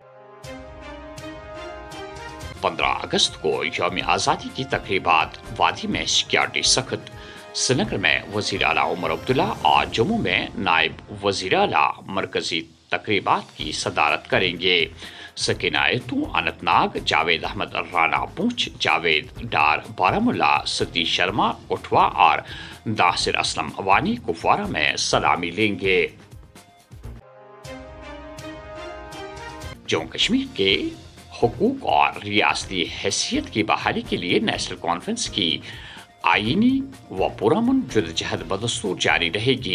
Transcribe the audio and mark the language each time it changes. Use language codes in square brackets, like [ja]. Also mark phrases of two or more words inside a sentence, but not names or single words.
[ur] 15 اگست کو یوم آزادی کی تقریبات. وادی میں سیکیورٹی سخت۔ سرینگر میں وزیر اعلیٰ عمر عبداللہ اور جموں میں نائب وزیر اعلیٰ مرکزی تقریبات کی صدارت کریں گے. سکینہ تو اننت جاوید احمد رانا پونچھ، جاوید ڈار بارامولہ، ستیش شرما کٹھوا اور داسر اسلم وانی کپوارہ میں سلامی لیں گے۔ جموں کشمیر کے حقوق اور ریاستی حیثیت کی بحالی کے لیے نیشنل کانفرنس کی آئینی و پرامن جدوجہد بدستور جاری رہے گی۔